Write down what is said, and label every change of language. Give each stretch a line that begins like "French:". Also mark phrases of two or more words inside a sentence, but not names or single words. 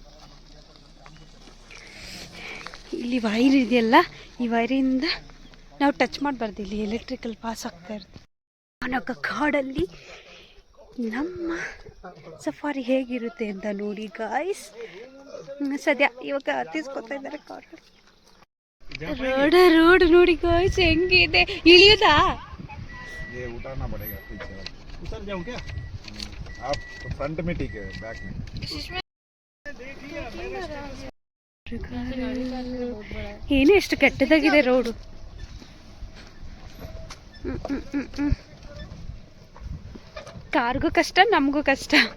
Kannada: ಇಲ್ಲಿ ವೈರ್ ಇದೆಯಲ್ಲ, ಈ ವೈರಿಂದ ನಾವು ಟಚ್ ಮಾಡಬಾರ್ದು, ಇಲ್ಲಿ
English: electrical pass
Kannada: ಆಗ್ತಾ ಇರುತ್ತೆ. ಅವನೊಕ್ಕ ಕಾಡಲ್ಲಿ ನಮ್ಮ ಸಫಾರಿ ಹೇಗಿರುತ್ತೆ ಅಂತ ನೋಡಿ ಗಾಯ್ಸ್. ಸದ್ಯ ಇವಾಗ ಹತ್ತಿಸ್ಕೊತಾ ಇದ್ದಾರೆ ಕಾರು. ರೋಡ್ ನೋಡಿ ಗಾಯ್ಸ್ ಹೆಂಗಿದೆ. ಇಳಿಯೋದಾ?
Hindi: ये उठाना पड़ेगा पीछे। उतर जाऊं क्या? आप फ्रंट में ठीक है, बैक में।
Kannada: ಏನು ಎಷ್ಟು ಕೆಟ್ಟದಾಗಿದೆ ರೋಡು. ಕಾರ್ಗೂ ಕಷ್ಟ, ನಮಗೂ ಕಷ್ಟ.